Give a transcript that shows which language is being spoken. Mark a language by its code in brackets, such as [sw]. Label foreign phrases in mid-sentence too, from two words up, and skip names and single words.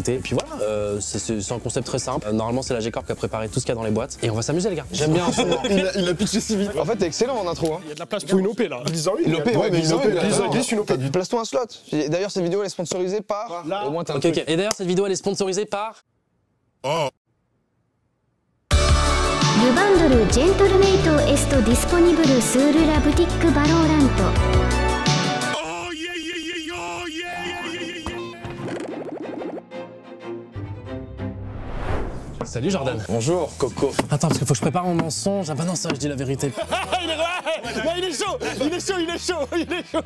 [fr] Et puis voilà, c'est un concept très simple. Normalement c'est la G-Corp qui a préparé tout ce qu'il y a dans les boîtes. Et on va s'amuser les gars. J'aime bien. Il a pitché si vite. En fait t'es excellent en intro. Il y a de la place pour une OP là. Une OP, ouais, mais une OP, une OP. Place-toi un slot. D'ailleurs cette vidéo elle est sponsorisée par... Au moins t'as un truc. Ok. Et d'ailleurs cette vidéo elle est sponsorisée par... Le bundle Gentlemate est disponible sur la boutique Valorant Salut Jordan. Bonjour Coco. Attends parce qu'il faut que je prépare mon mensonge. Ah bah non ça je dis la vérité. il est chaud.